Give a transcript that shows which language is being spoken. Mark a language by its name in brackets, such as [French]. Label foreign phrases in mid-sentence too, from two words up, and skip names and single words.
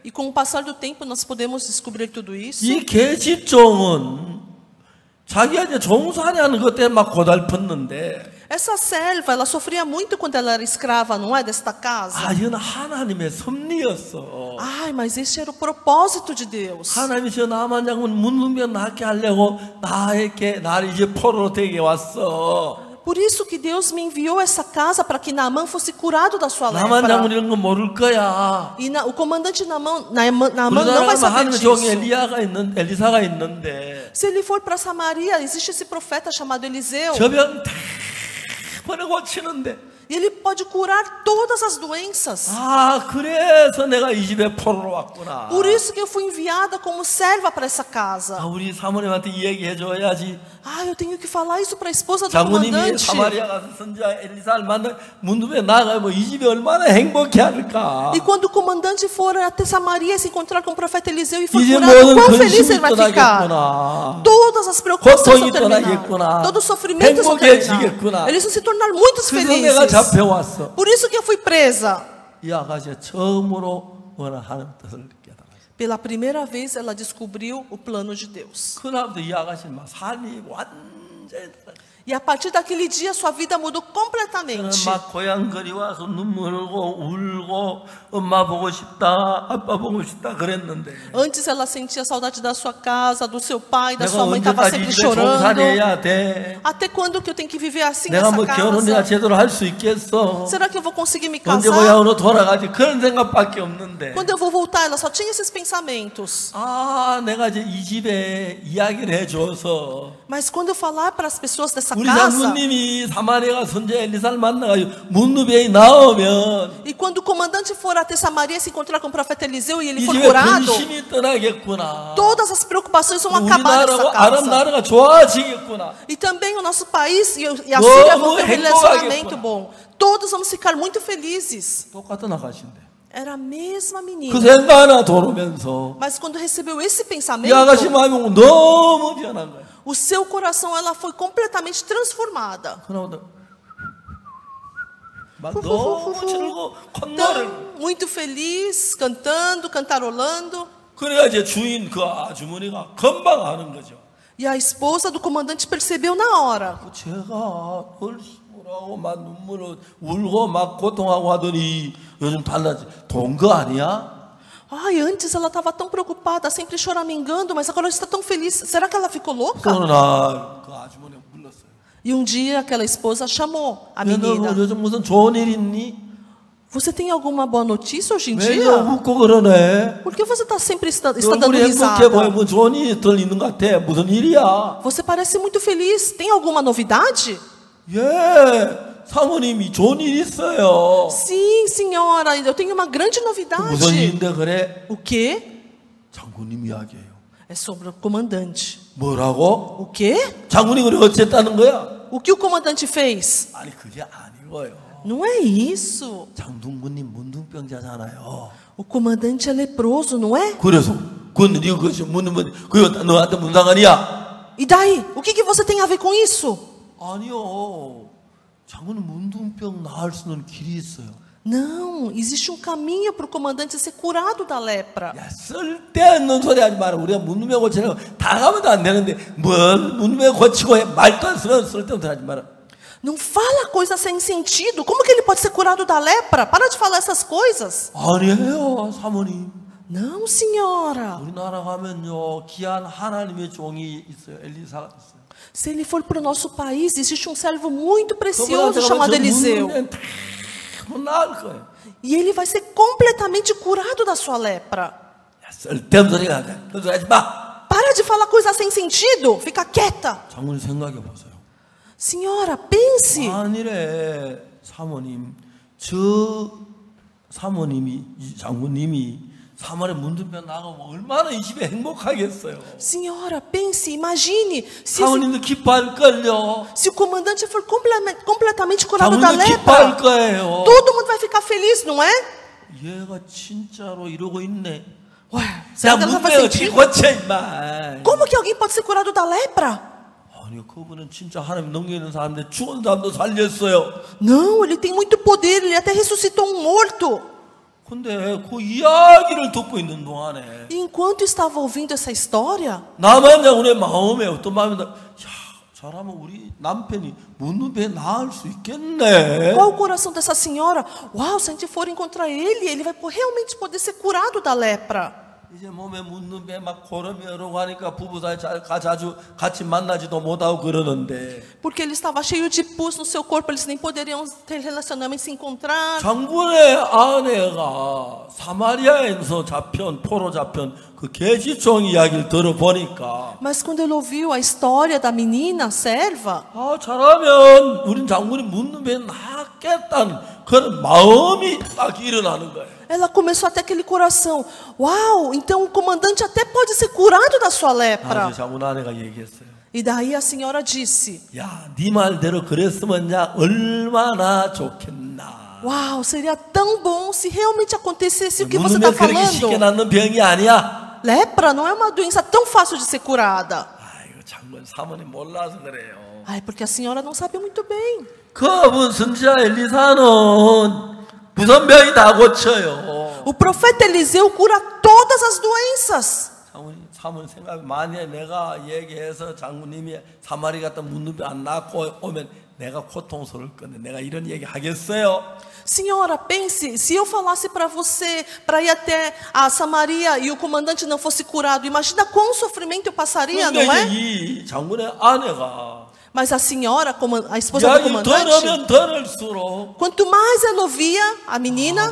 [Portuguese] E com o passar do tempo, nós podemos descobrir tudo isso. [Korean] 이 계집종은 자기가 이제 종살이하는 것 때문에 막 고달팠는데 [Portuguese] Essa serva, ela sofria muito quando ela era escrava, não é, desta casa? [Korean] 아, 이건 하나님의 섭리였어. [Portuguese] Ai, mas esse era o propósito de Deus. [Korean] 하나님이 저 나만 장군 문둥병 낫게 하려고 나를 이제 포로로 데리게 왔어. [Portuguese] Por isso que Deus me enviou essa casa para que Naamã fosse curado da sua [Korean] 나만 [Portuguese] lepra. [Korean] 장군 이런 거 모를 거야. [Portuguese] E o comandante Naamã não vai [Korean] 우리나라가 [Portuguese] saber [Korean] 하나님의 종 [Portuguese] disso. [Korean] 엘리사가 있는데 [Portuguese] Se ele for para Samaria, existe esse profeta chamado Eliseu. [Korean] 저 병 다 번에 고치는데 [Portuguese] E ele pode curar todas as doenças. [Korean] 아 그래서 내가 이 집에 포로로 왔구나. [Portuguese] Por isso que eu fui enviada como serva para essa casa. [Korean] 아, 우리 사모님한테 이 얘기 해줘야지. [Portuguese] Ah, eu tenho que falar isso para a esposa do [Korean] 장모님이 [Portuguese] comandante. [Korean] 사마리아 가서 선지자 엘리사를 만나 문둥병 나가면 이 집이 얼마나 행복해 할까. [Portuguese] E quando o comandante for até Samaria e se encontrar com o profeta Eliseu e for [Korean] 이제 [Portuguese] curado, [Korean] 모든 [Portuguese] quão feliz [Korean] 근심이 [Portuguese] ele vai ficar. [Korean] 떠나겠구나. [Portuguese] Todas as preocupações vão [Korean] 고통이 [Portuguese] terminar. [Korean] 떠나겠구나. [Portuguese] Todo o sofrimento vão [Korean] 행복해지겠구나. [Portuguese] terminar. Eles vão se tornar muito [Korean] 그래서 내가 [Portuguese] felizes. [Korean] 잡혀왔어. [Portuguese] Por isso que eu fui presa. [Korean] 이 아가씨가 처음으로 하나님 뜻을 깨달았어. [Portuguese] Pela primeira vez ela descobriu o plano de Deus. [Korean] 그날부터 이 아가씨는 막 삶이 완전히 달라졌어. [Portuguese] E a partir daquele dia, sua vida mudou [Korean] 저는 [Portuguese] completamente. [Korean] 막 고향거리 와서 눈물 흘고 울고 엄마 보고 싶다, 아빠 보고 싶다 그랬는데 [Portuguese] Antes ela sentia saudade da sua casa, do seu pai, da [Korean] 내가 [Portuguese] sua mãe, estava [Korean] 언제까지 [Portuguese] sempre [Korean] 집에 [Portuguese] chorando. [Korean] 종살이해야 돼? [Portuguese] Até quando que eu tenho que viver assim [Korean] 내가 [Portuguese] nessa [Korean] 뭐 결혼이나 [Portuguese] casa? [Korean] 제대로 할 수 있겠어? [Portuguese] Será que eu vou conseguir me [Korean] 언제 [Portuguese] casar? [Korean] 고향으로 돌아가지? 그런 생각밖에 없는데 [Portuguese] Quando eu vou voltar? Ela só tinha esses pensamentos. [Korean] 아, 내가 이제 이 집에 이야기를 해줘서 [Portuguese] Mas quando eu falar para as pessoas dessa [Korean] 우리 [Portuguese] casa, [Korean] 장군님이 사마리아가 선제 엘리사를 만나가지고 문누비에 나오면 [Portuguese] e quando o comandante for até Samaria se encontrar com o profeta Eliseu e ele [Korean] 이 [Portuguese] for [Korean] 집에 [Portuguese] curado, [Korean] 근심이 떠나겠구나. [Portuguese] todas as preocupações vão acabar nessa [Korean] 우리나라고 아랍 [Portuguese] casa. [Korean] 나라가 좋아지겠구나. [Portuguese] E também o nosso país e a Síria vão ter um [Korean] 행복하겠구나. [Portuguese] relacionamento bom. Todos vamos ficar muito felizes. [Korean] 똑같은 아가씨인데. [Portuguese] Era a mesma [Korean] 그 [Portuguese] menina. [Korean] 생각 하나 돌으면서 [Portuguese] Mas quando recebeu esse [Korean] 이 [Portuguese] pensamento, [Korean] 아가씨 마음이 너무 변한 거야. [Portuguese] o seu coração ela foi completamente transformada. [Korean] 그러다 막 너무 즐거워 콧노래를. [Portuguese] Então, muito feliz, cantando, cantarolando. [Korean] 그래야 이제 주인 그 아주머니가 금방 아는 거죠. [Portuguese] E a esposa do comandante percebeu na hora. [Korean] 제가 얼씨구라고 막 눈물을 울고 막 고통하고 하더니 요즘 달라지. 돈 거 아니야? [Portuguese] Ai, antes ela estava tão preocupada, sempre choramingando, mas agora ela está tão feliz. Será que ela ficou louca? [Korean] 어느 날 그 아주머니가 불렀어요. [Portuguese] E um dia aquela esposa chamou a [Korean] 너 [Portuguese] menina. [Korean] 요즘 무슨 좋은 일 있니? [Portuguese] Você tem alguma boa notícia hoje em [Korean] 왜 [Portuguese] dia? [Korean] 웃고 그러네? [Portuguese] Por que você está sempre está [Korean] 너 [Portuguese] dando [Korean] 얼굴이 행복해 보여. [Portuguese] risada? [Korean] 뭐 좋은 일이 덜 있는 것 같아. 무슨 일이야? [Portuguese] Você parece muito feliz. Tem alguma novidade? [Korean] 예, 사모님이 좋은 일 있어요. [Portuguese] Sim, senhora, eu tenho uma grande [Korean] 무슨 [Portuguese] novidade. [Korean] 일인데 그래? [Portuguese] O quê? [Korean] 장군님 이야기예요. [Portuguese] É sobre o comandante. [Korean] 뭐라고? [Portuguese] O quê? [Korean] 장군이 그래 어쨌다는 거야? [Portuguese] O que o comandante fez? [Korean] 아니 그게 아니고요. [Portuguese] Não é isso. [Korean] 장군님 문둥병자잖아요. [Portuguese] O comandante é leproso, não é? [Korean] 그래서 그건 네가 그것이 그거 너한테 무슨 상관이야? [Portuguese] E daí? O que você tem a ver com isso? [Korean] 아니요. 장군은 문둥병 나을 수 있는 길이 있어요. [Portuguese] Não, existe um caminho para o comandante ser curado da lepra. [Korean] 야, 쓸데없는 소리 하지 마라. 우리가 문둥병 고치려고 다 가면도 안 되는데 뭔 문둥병 고치고 해. 말도 안 쓰는 쓸데없는 소리 하지 마라. [Portuguese] Não fala coisa sem sentido. Como que ele pode ser curado da lepra? Para de falar essas coisas. [Korean] 아니에요, 사모님. [Portuguese] Não, senhora. [Korean] 우리나라 가면요 귀한 하나님의 종이 있어요. 엘리사가 있어요. [Portuguese] Se ele for para o nosso país, existe um servo muito precioso chamado Eliseu. [Korean] 나을 거예요. [Portuguese] E ele vai ser completamente curado da sua lepra. [Korean] 야, 쓸데없는 소리가 안 돼. 그런 소리 하지 마. [Portuguese] Para de falar coisa sem sentido. Fica quieta. [Korean] 장군님 생각해 보세요. [Portuguese] Senhora, pense. [Korean] 아니래, 사모님. 저 사모님이 이 장군님이 3월에 문둥병 나가면 얼마나 이 집에 행복하겠어요. [Portuguese] Senhora, pense, imagine. [Korean] 사모님도 기뻐할걸요. [Portuguese] Se o comandante for completamente curado da [Korean] 장군님도 기뻐할 [Portuguese] lepra, [Korean] 거예요. [Portuguese] todo mundo vai ficar feliz, não é? [Korean] 얘가 진짜로 이러고 있네. [Portuguese] Ué, [Korean] 야, [Portuguese] será que ela não faz [Korean] 문둥병 어떻게 [Portuguese] sentido? [Korean] 고쳐 임마. [Portuguese] Como que alguém pode ser curado da lepra? [Korean] 아니, 그분은 진짜 하나님 넘기는 사람인데 죽은 사람도 살렸어요. [Portuguese] Não, ele tem muito poder, ele até ressuscitou um morto. [Korean] 근데 그 이야기를 듣고 있는 동안에 [Portuguese] E enquanto estava ouvindo essa história, [Korean] 나만 장군의 마음에 어떤 마음이 야, 잘하면 우리 남편이 문둥병 나을 수 있겠네. [Portuguese] qual o coração dessa senhora? Uau, se a gente for encontrar ele vai realmente poder ser curado da lepra. [Korean] 이제 몸에 문둥병 막 고름이 오르고 하니까 부부 사이 자주 같이 만나지도 못하고 그러는데 [Portuguese] Porque ele estava cheio de pus no seu corpo, eles nem poderiam ter relacionamento, se encontrar. [Korean] 장군의 아내가 사마리아에서 잡혀온 포로 잡혀온 그 계시종 이야기를 들어보니까 [Portuguese] Mas quando ele ouviu a história da menina serva, [Korean] 아, 잘하면 우린 장군이 문둥병 낫겠다는 그런 마음이 딱 일어나는 거예요. [Portuguese] ela começou até aquele coração. Uau, então o comandante até pode ser curado da sua lepra. [Korean] 아, 장군 아내가 얘기했어요. [Portuguese] E daí a senhora disse: [Korean] 야, 네 말대로 그랬으면 야 얼마나 좋겠나. [Portuguese] Uau, seria tão bom se realmente acontecesse o que você [Korean] 문둥병 [Portuguese] está [Korean] 그렇게 쉽게 [Portuguese] falando. [Korean] 낫는 병이 아니야. [Portuguese] Lepra não é uma doença tão fácil de ser curada. [Korean] 아이고, 장군 사모님 몰라서 그래요. [Portuguese] Ai, porque a senhora não sabe muito bem. [Korean] 그분 선지자 엘리사는 무슨 병이 다 고쳐요. [Portuguese] O profeta Eliseu cura todas as doenças. [Korean] 사모님 생각 만약에 내가 얘기해서 장모님이 사마리 갔다 문둥병 안 낫고 오면 내가 고통스러울 건데 내가 이런 얘기 하겠어요? [Portuguese] Senhora, pense, se eu falasse para você para ir até a Samaria e o comandante não fosse curado, imagina quão sofrimento eu passaria, não [Korean] 그러니까 [Portuguese] é? [Korean] 이 장군의 아내가 [Portuguese] Mas a senhora, a esposa do [Korean] 야, 이 [Portuguese] comandante, [Korean] 더러면 더럴수록 [Portuguese] quanto mais ela ouvia a menina,